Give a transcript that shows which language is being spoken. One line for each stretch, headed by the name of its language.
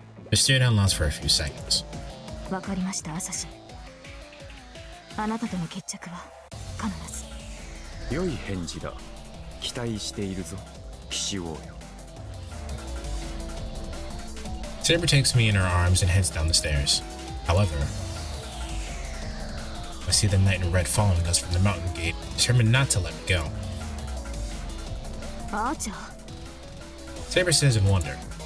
English: They stare down lasts for a few seconds.
Japanese: わかりました、アサシン。あなたとの決着は必ず。良い返事だ。期待しているぞ、騎士王よ。
English: Saber takes me in her arms and heads down the stairs. However, I see the knight in red following us from the mountain gate, determined not to let me go.
Japanese: アーチャー。
English: Saber says in wonder.